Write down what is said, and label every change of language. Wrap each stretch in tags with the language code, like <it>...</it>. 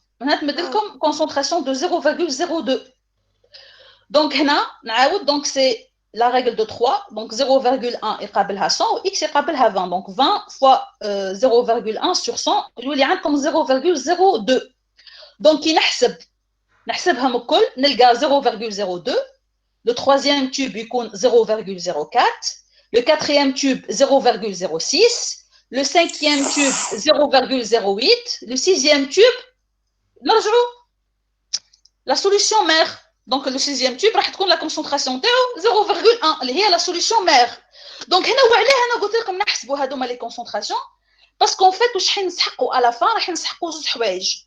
<ar>هنا تمد لكم concentration de 0,02.</ar> <fr>Donc</fr> <ar>هنا نعاود</ar> <fr>donc c'est la règle de 3.</fr> <ar>Donc 0,1 يقابلها 100 و x يقابلها 20.</ar> <fr>Donc 20 fois 0,1 sur 100</fr> <ar>يولي عندكم</ar> <fr>0,02.</fr> <ar>Donc كي نحسبهم الكل نلقى 0,02.</ar> <fr>Le troisième tube يكون 0,04. Le quatrième tube 0,06. Le cinquième tube 0,08. Le sixième tube نرجعوا la solution mère. Donc le sixième tube</fr> <ar>راح تكون</ar> <fr>la concentration تاعو 0,1 اللي هي la solution mère.</fr> <ar>Donc هنا وعلاه انا قلت لكم نحسبوا هذوما لي كونسونطراسيون باسكو</ar> <fr>en fait</fr> <ar>واش حين نسحقوا على فان راح نسحقوا زوج حوايج.</ar>